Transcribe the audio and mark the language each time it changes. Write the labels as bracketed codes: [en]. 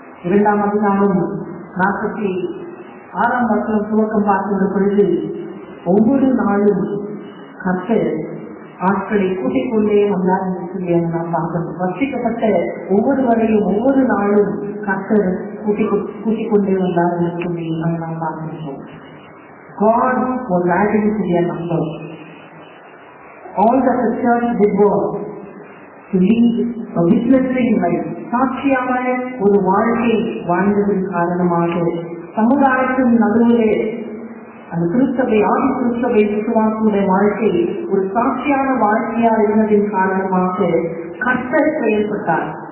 [ta] 2ஆம் அதிகாரம் 46ஆம் வசனம் துவக்கம் பார்க்கின்ற பொழுது ஒவ்வொரு நாளும் கர்த்தர் ஆட்களை கூட்டிக் கொண்டே வந்தார் என்று சொல்லி நாம் பார்க்கிறோம். வசிக்கப்பட்ட ஒவ்வொருவரையும் ஒவ்வொரு நாளும் கர்த்தர் கூட்டிக் கொண்டே வந்தார் என்று சொல்லி நாம் பார்க்கிறோம். [en] God was adding to their number. All that the church did was to lead a witnessing life. [ta] சாட்சியான ஒரு வாழ்க்கை வாழ்ந்ததன் காரணமாக சமுதாயத்தின் நடுவிலே அந்த கிறிஸ்தவை ஆதி கிறிஸ்தவை விசுவாசுடைய வாழ்க்கை ஒரு சாட்சியான வாழ்க்கையா இருந்ததின் காரணமாக கர்த்தர் செயல்பட்டார்.